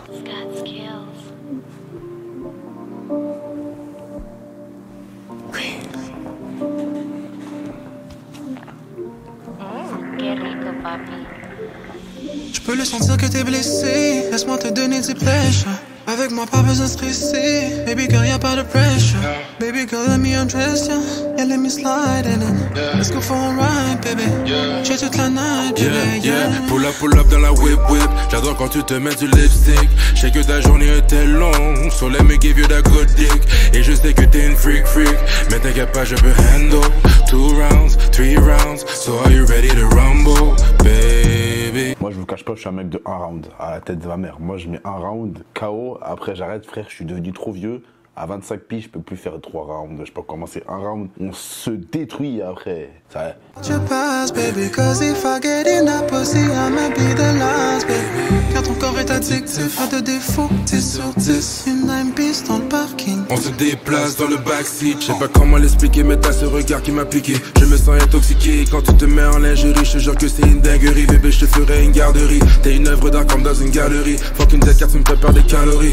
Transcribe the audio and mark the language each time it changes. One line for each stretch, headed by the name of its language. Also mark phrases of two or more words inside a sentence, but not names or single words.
French: Je peux le sentir que t'es blessé. Laisse-moi te donner tes pêches. Avec moi pas besoin de stresser.
English: Baby girl
French: y'a pas de pressure.
English: Baby girl let me undress ya. Yeah let me slide in it. Let's go for a ride baby.
French: J'ai toute la
English: night baby. Yeah. Pull up
French: dans la
English: whip.
French: J'adore quand tu te mets du lipstick. Je sais que ta journée était longue,
English: so let me give you that good dick.
French: Et je sais que t'es une freak. Mais t'inquiète pas je peux handle 2 rounds, 3 rounds.
English: So are you ready to rumble baby?
French: Moi je vous cache pas, je suis un mec de 1 round à la tête de ma mère. Moi je mets 1 round KO, après j'arrête frère, je suis devenu trop vieux. À 25 piges, je peux plus faire 3 rounds. Je peux commencer 1 round, on se détruit après. Ça. Je passe,
English: baby, cause if I get in that pussy, I'ma be the last, baby.
French: Car ton corps est addictif, pas de défaut, t'es sur 10. Une
English: nine piece
French: dans le parking. On se déplace dans le backseat. Je sais pas comment l'expliquer, mais t'as ce regard qui m'a piqué. Je me sens intoxiqué quand tu te mets en lingerie. Je te jure que c'est une dinguerie, bébé, je te ferai une garderie. T'es une œuvre d'art comme dans une galerie. Faut qu'une tête carte me prépare des calories.